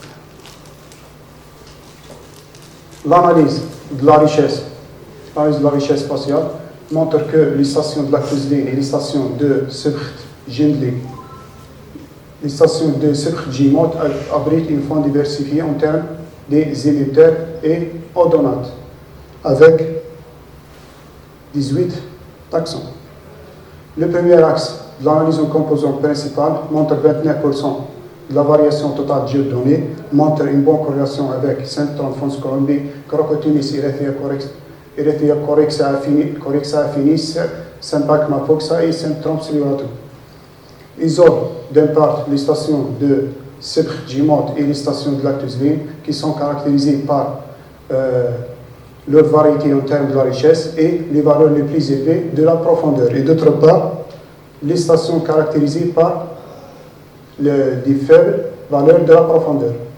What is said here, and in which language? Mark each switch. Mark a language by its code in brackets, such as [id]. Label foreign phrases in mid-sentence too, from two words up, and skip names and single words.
[fr] L'analyse de la richesse spatiale montre que les stations de Lac-Tuzlin et les stations de Sebkht-Jindli, les stations de Sebkht-Jimot abritent une faune diversifiée en termes des hémiptères et odonates, avec 18 taxons. Le premier axe de l'analyse en composante principale montre 29% de la variation totale de données, montre une bonne corrélation avec Symptom Fonsconopi, Crocotimis Erythrea corexa affinis, Sympacma foxa et Symptom Slivatum. Isole d'un part les stations de Sebkht-Jimot et les stations de Lac-Tuzlin qui sont caractérisées par leur variété en termes de la richesse et les valeurs les plus élevées de la profondeur. Et d'autre part, les stations caractérisées par des faibles valeurs de la profondeur.